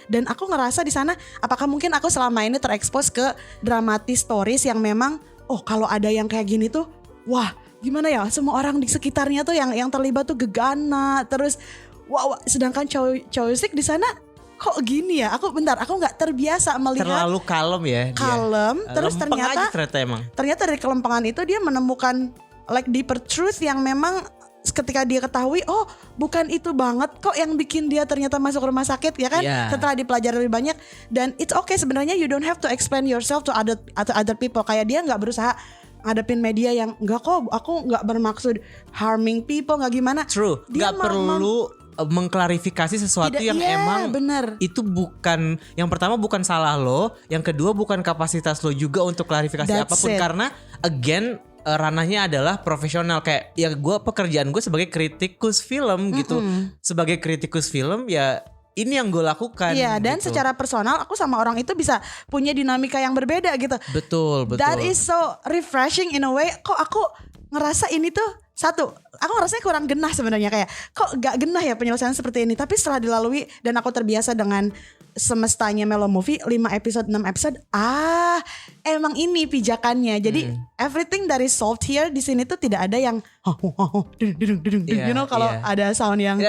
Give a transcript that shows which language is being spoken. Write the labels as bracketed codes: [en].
[id] Dan aku ngerasa di sana, apakah mungkin aku selama ini terekspos ke dramatis stories yang memang, kalau ada yang kayak gini tuh, wah gimana ya, semua orang di sekitarnya tuh yang terlibat tuh gegana, terus wah sedangkan Chae-woo-sik di sana kok gini ya, aku nggak terbiasa melihat, terlalu kalem ya dia. Terus ternyata dari kelempengan itu dia menemukan [en] like deeper truth [id] yang memang ketika dia ketahui, bukan itu banget kok yang bikin dia ternyata masuk rumah sakit ya kan. Setelah dipelajari lebih banyak, dan [en] it's okay [id] sebenarnya, [en] you don't have to explain yourself to other people. [id] Kayak dia nggak berusaha ngadepin media yang enggak kok, aku nggak bermaksud [en] harming people, [id] nggak gimana. [en] True, [id] nggak perlu mengklarifikasi sesuatu Tidak, yang iya, emang bener. itu bukan, yang pertama bukan salah lo, yang kedua bukan kapasitas lo juga untuk klarifikasi [en] That's [id] apapun, [en] it. [id] karena [en] again [id] ranahnya adalah profesional. Kayak ya pekerjaan gue sebagai kritikus film gitu, sebagai kritikus film ya ini yang gue lakukan. Iya, dan gitu. secara personal aku sama orang itu bisa punya dinamika yang berbeda gitu. Betul. [en] That is so refreshing in a way. [id] Kok aku ngerasa ini tuh satu, aku ngerasanya kurang genah sebenarnya, kayak kok gak genah ya penyelesaian seperti ini. Tapi setelah dilalui dan aku terbiasa dengan semestanya Melo Movie 5 episode 6 episode, emang ini pijakannya. Jadi [en] everything that is solved here [id] di sini tuh tidak ada yang [en] you know [id] kalau ada sound yang